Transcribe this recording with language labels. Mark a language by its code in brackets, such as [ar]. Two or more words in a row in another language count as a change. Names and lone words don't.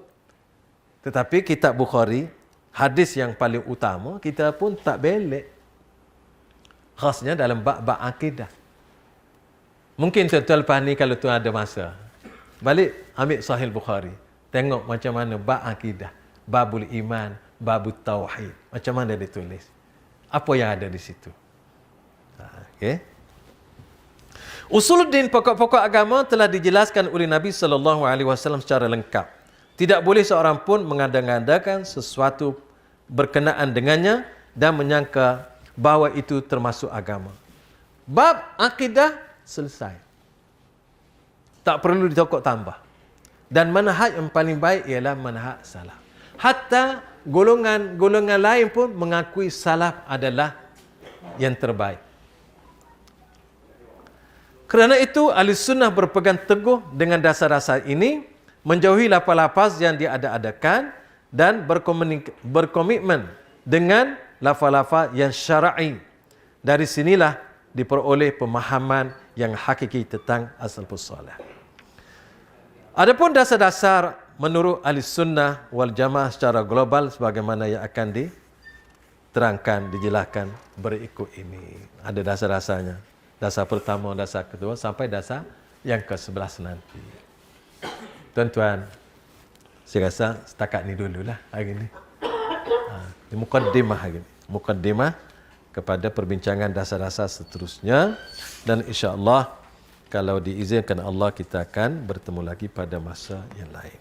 [ms] Tetapi kitab Bukhari, hadis yang paling utama, kita pun tak belek. Khasnya dalam bab-bab akidah. Mungkin tuan-tuan lepas ni kalau tuan ada masa, balik ambil Sahih Bukhari. Tengok macam mana bab akidah, [ar] باب الإيمان، باب التوحيد. [ms] Macam mana dia tulis. Apa yang ada di situ. Okey. Usuluddin, pokok-pokok agama telah dijelaskan oleh Nabi SAW secara lengkap. Tidak boleh seorang pun mengada-ngadakan sesuatu berkenaan dengannya dan menyangka bahawa itu termasuk agama. Bab akidah selesai. Tak perlu ditokok tambah. Dan manhaj yang paling baik ialah manhaj salaf. Hatta golongan lain pun mengakui salaf adalah yang terbaik. Kerana itu, ahli sunnah berpegang teguh dengan dasar-dasar ini, menjauhi lafaz-lafaz yang diada-adakan dan berkomitmen dengan lafaz-lafaz yang syar'i. Dari sinilah diperoleh pemahaman yang hakiki tentang [ar] السلف الصالح. [ms] Adapun dasar-dasar menurut ahli sunnah wal jamaah secara global sebagaimana yang akan diterangkan, dijelaskan berikut ini. Ada dasar-dasarnya. Dasar pertama, dasar kedua, sampai dasar yang ke-11 nanti. Tuan-tuan, saya rasa setakat ni dululah hari ni. Ini mukaddimah hari ni. Mukaddimah kepada perbincangan dasar-dasar seterusnya. Dan insya-Allah, kalau diizinkan Allah, kita akan bertemu lagi pada masa yang lain.